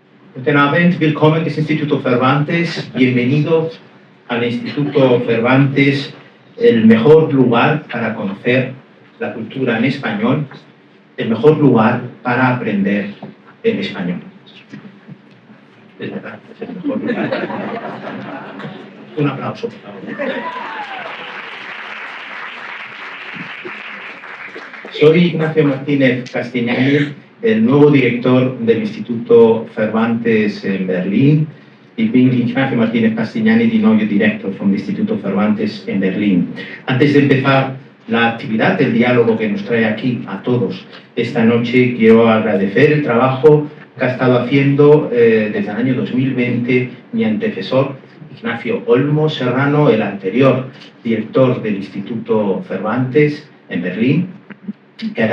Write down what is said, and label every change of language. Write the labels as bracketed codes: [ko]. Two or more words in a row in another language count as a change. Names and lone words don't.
[de] Guten Abend, willkommen des [es] Instituto Cervantes, bienvenidos al Instituto Cervantes, el mejor lugar para conocer la cultura en español, el mejor lugar para aprender el español. Es verdad, es el mejor lugar. Un aplauso, por favor. Soy Ignacio Martínez Castignani, el nuevo director del Instituto Cervantes en Berlín. [de] Ich bin Ignacio Martínez Castignani, [en] the new director from the Instituto Cervantes en Berlín. [es] Antes de empezar la actividad, el diálogo que nos trae aquí a todos esta noche, quiero agradecer el trabajo que ha estado haciendo desde el año 2020 mi antecesor, Ignacio Olmo Serrano, el anterior director del Instituto Cervantes en Berlín, que ahora